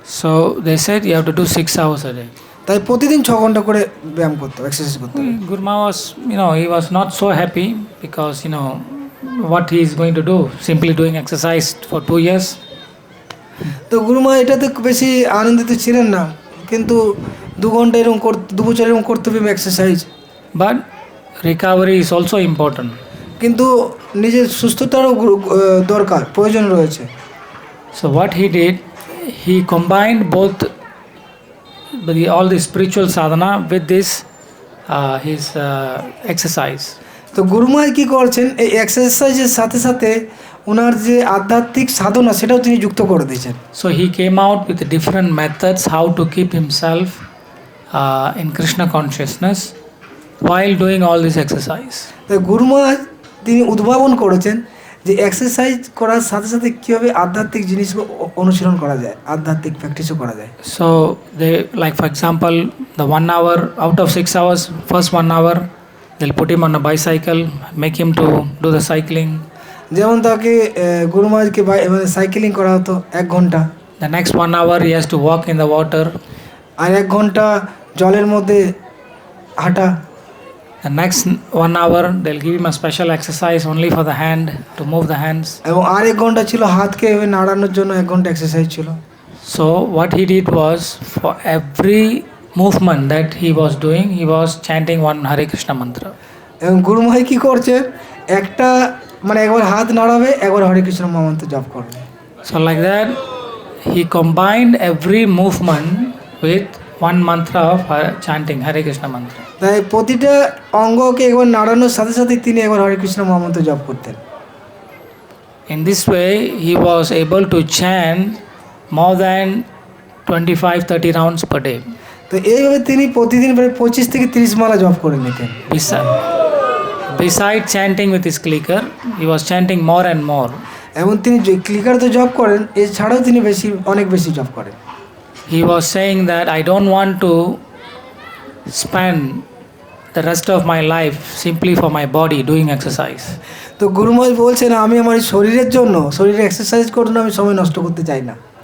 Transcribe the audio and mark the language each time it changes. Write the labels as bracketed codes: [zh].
[en] So they said you have to do 6 hours a day. [bn] তাই প্রতিদিন 6 ঘন্টা করে ব্যায়াম করতে হবে, এক্সারসাইজ করতে হবে। [en] Gurma was, he was not so happy because, what he is going to do, simply doing exercise for 2 years. [bn] তো গুরুমা এটাতে বেশি আনন্দিত ছিলেন না, কিন্তু 2 ঘন্টা এরকম 2 বছর এরকম করতে হবে exercise. [en] But recovery is also important. [bn] কিন্তু নিজের সুস্থতারও দরকার, প্রয়োজন রয়েছে। [en] So what he did, he combined both all the spiritual sadhana with this his exercise. [bn] তো গুরুমা কি করছেন এই এক্সারসাইজের সাথে সাথে ওনার যে আধ্যাত্মিক সাধনা সেটাও তিনি যুক্ত করে দিয়েছেন। [en] So he came out with different methods how to keep himself in Krishna consciousness while doing all this exercise. [bn] তো গুরুমা তিনি উদ্ভাবন করেছেন যে এক্সারসাইজ করার সাথে সাথে কীভাবে আধ্যাত্মিক জিনিসগুলো অনুশীলন করা যায়, আধ্যাত্মিক প্র্যাকটিসও করা যায়। [en] So they, like for example, the 1 hour out of 6 hours, first 1 hour they'll put him on a bicycle, make him to do the cycling. [bn] যেমন তাকে গুরুমাজকে মানে সাইকেলিং করা হতো 1 ঘন্টা। [en] The next 1 hour he has to walk in the water. [bn] আর 1 ঘন্টা জলের মধ্যে হাঁটা। [en] The next 1 hour they'll give him a special exercise only for the hand, to move the hands. [bn] এবং আর 1 ঘন্টা ছিল হাতকে নাড়ানোর জন্য 1 ঘন্টা এক্সারসাইজ ছিল। [en] So what he did was, for every movement that he was doing, he was chanting one Hare Krishna mantra. [bn] এবং গুরুমহাই কি করছে, একটা মানে একবার হাত নাড়াবে, একবার হরে কৃষ্ণ মহামন্ত্র জপ করবে। [en] So like that he combined every movement with one mantra of chanting Hare Krishna mantra. [bn] তাই প্রতিটা অঙ্গকে একবার নাড়ানোর সাথে সাথে তিনি একবার হরে কৃষ্ণ মহামন্ত্র জপ করতেন। [en] In this way he was able to chant more than 25-30 rounds per day. [bn] তো এইভাবে তিনি প্রতিদিন প্রায় 25 থেকে 30 মালা জপ করে নিতেন। [en] Besides chanting with his clicker, he was chanting more and more. [bn] এবং তিনি ক্লিকার তো জব করেন, এছাড়াও তিনি অনেক বেশি জব করেন। [en] He was saying that I don't want to spend the rest of my life simply for my body doing exercise. [bn] তো গুরু মহারাজ বলছেন আমি আমার এই শরীরের জন্য, শরীরে এক্সারসাইজ করুন, আমি সময় নষ্ট করতে চাই না।